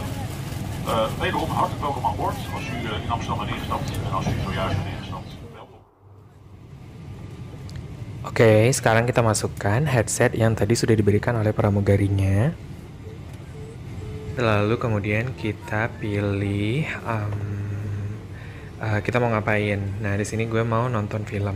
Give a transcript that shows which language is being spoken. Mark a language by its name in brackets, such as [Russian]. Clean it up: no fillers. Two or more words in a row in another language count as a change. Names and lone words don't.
[Dutch] Wederom hartelijk welkom aan boord als u in Amsterdam bent ingestapt en als u zojuist bent ingestapt. Welkom. [Indonesian] Oke, sekarang kita masukkan headset yang tadi sudah diberikan oleh pramugarinya. Lalu kemudian kita pilih kita mau ngapain. Nah, di sini gue mau nonton film.